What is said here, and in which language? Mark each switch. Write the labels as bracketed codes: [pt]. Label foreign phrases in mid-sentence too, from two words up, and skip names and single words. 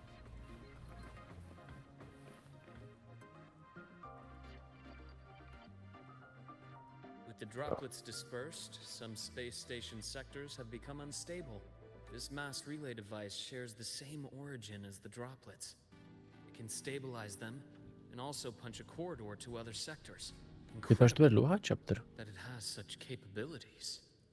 [en] With the droplets dispersed, some space station sectors have become unstable. This mass relay device shares the same origin as the droplets. It can stabilize them and also punch a corridor to other sectors. [cs] Vypadá, že to je dlouhá chapter. [en] That it has such capabilities.